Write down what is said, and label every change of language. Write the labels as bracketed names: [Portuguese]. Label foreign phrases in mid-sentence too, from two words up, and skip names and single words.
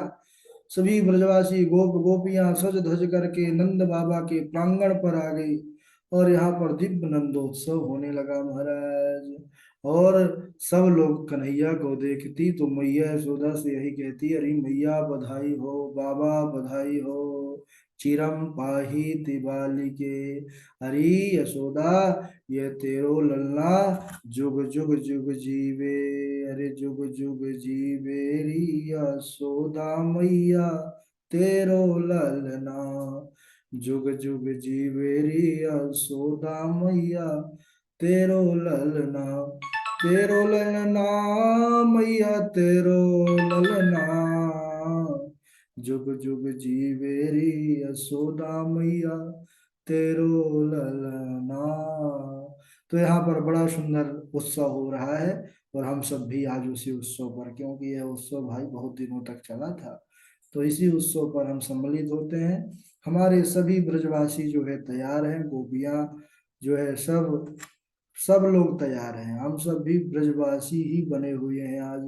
[Hindi] सभी ब्रजवासी गोप गोपियां सज धज करके नंद बाबा के प्रांगण पर आ गई और यहाँ पर दिव्य नंदोत्सव होने लगा महाराज। और सब लोग कन्हैया को देखती तो मैया यशोदा से यही कहती, अरे मैया बधाई हो, बाबा बधाई हो, [Sanskrit] चिरम पाही तिबालिके। [Braj] अरे यशोदा, ये तेरो ललना जुग जुग जुग जीवे। अरे जुग जुग जीवे री यशोदा मैया, तेरो ललना जुग जुग जीवे री यशोदा मैया, तेरो ललना, तेरो ललना मैया, तेरो ललना जुग जुग जीवे री यशोदा मैया, तेरो ललना। [Hindi] तो यहाँ पर बड़ा सुंदर उत्सव हो रहा है और हम सब भी आज उसी उत्सव पर, क्योंकि यह उत्सव भाई बहुत दिनों तक चला था, तो इसी उत्सव पर हम सम्मिलित होते हैं। हमारे सभी ब्रजवासी जो है तैयार हैं, गोपियां जो है सब सब लोग तैयार हैं, हम सब भी ब्रजवासी ही बने हुए हैं आज।